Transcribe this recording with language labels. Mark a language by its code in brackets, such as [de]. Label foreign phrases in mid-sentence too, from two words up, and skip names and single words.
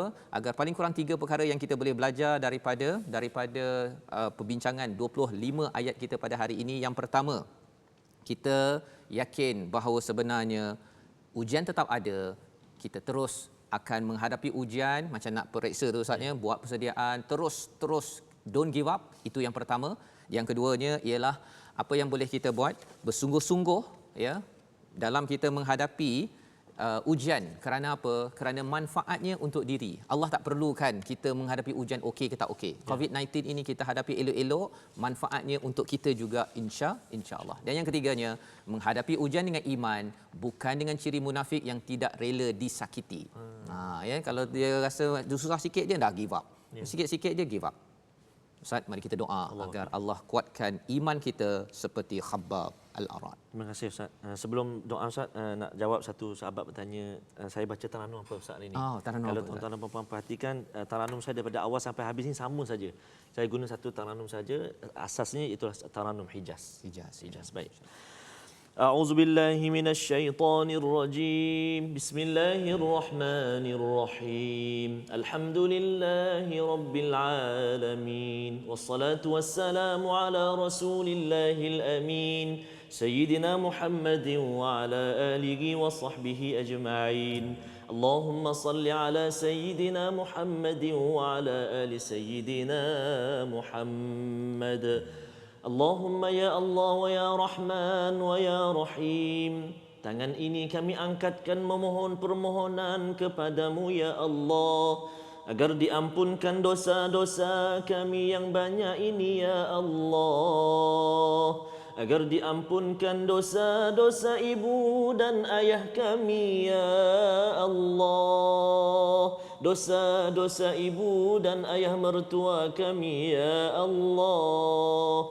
[ms] Agar paling kurang 3 perkara yang kita boleh belajar daripada perbincangan 25 ayat kita pada hari ini. Yang pertama, kita yakin bahawa sebenarnya ujian tetap ada. Kita terus akan menghadapi ujian macam nak periksa tu Ustaz ya, buat persediaan, terus [en] don't give up. [ms] Itu yang pertama. Yang keduanya ialah apa yang boleh kita buat, bersungguh-sungguh ya dalam kita menghadapi ujian. Kerana apa? Kerana manfaatnya untuk diri. Allah tak perlukan kita menghadapi ujian okey ke tak okey. COVID-19 ini kita hadapi elok-elok, manfaatnya untuk kita juga [ar] إن شاء الله. [ms] Dan yang ketiganya, menghadapi ujian dengan iman, bukan dengan ciri munafik yang tidak rela disakiti. Ya, kalau dia rasa susah sikit dia dah [en] give up. [ms] Sikit-sikit dia [en] give up. [ms] Ustaz, mari kita doa agar Allah kuatkan iman kita seperti Khabbab Al-Arad. Terima kasih Ustaz. Sebelum doa Ustaz, nak jawab satu sahabat bertanya, saya baca Taranum apa Ustaz hari ini. Kalau tuan-tuan dan puan-puan perhatikan, Taranum saya daripada awal sampai habis ni sama saja. Saya guna satu Taranum saja. Asasnya itulah Taranum Hijaz. Baik. [ar] أعوذ بالله من الشيطان الرجيم بسم الله الرحمن الرحيم الحمد لله رب العالمين والصلاة والسلام على رسول الله الأمين سيدنا محمد وعلى آله وصحبه أجمعين اللهم صل على سيدنا محمد وعلى آل سيدنا محمد اللهم يا الله ويا رحمن ويا رحيم [ms] Tangan ini kami angkatkan memohon permohonan kepadamu ya Allah, agar diampunkan dosa-dosa kami yang banyak ini ya Allah, agar diampunkan dosa-dosa ibu dan ayah kami ya Allah, dosa-dosa ibu dan ayah mertua kami ya Allah.